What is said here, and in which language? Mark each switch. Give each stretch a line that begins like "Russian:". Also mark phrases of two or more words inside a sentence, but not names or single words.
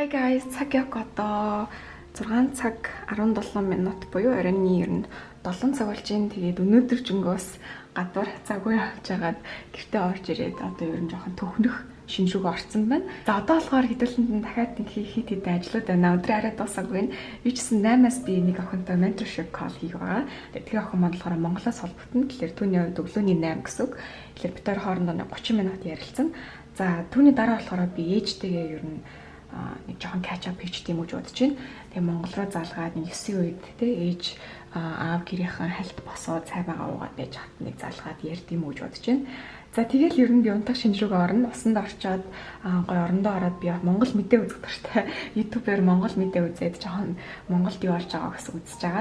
English: Hi guys,
Mongolian: цаг яг одоо 6 цаг 17 минут буюу оройн ер нь 7 цаг болж байна. Тэгээд өнөөдөр жингөөс гадуур цаггүй явж байгаад гэртээ орж ирээд одоо ер нь жоохон төхнөх шинж рүүгээ орсон байна. За одоо болохоор хэдүүлэнд дахиад нэг хит ажлууд байна. Өдрөө арай дуусаагүй байна. Би ч гэсэн 8-аас би нэг охинтой
English: mentorship call
Mongolian: хийх байгаа. Тэгэхээр охин маань болохоор Монголоос холбогдсон. Тэгэхээр түүний хувьд өглөөний 8 гэсэн үг. Тэгэхээр бид хоёр хоорондоо 30 минут ярилцсан. За түүний дараа болохоор би ээжтэйгээ ер нь нэг жоохон
English: catch up
Mongolian: хийчих юм гэж бодож байна. Тэгээ Монгол руу залгаад 9-ийн үед те ээж аав гэрийнхэн хальт босоод цай байгаа уугаад байж хат нэг залгаад ярьд юм гэж бодож байна. За тэгэл ер нь би унтах шинж рүүгээ орно. Усанд орчоод гой орондоо ороод би Монгол мэдээ үзэх дуртай. YouTube-ээр Монгол мэдээ үзээд жоохон Монголд юу болж байгааг бас үзэж байгаа.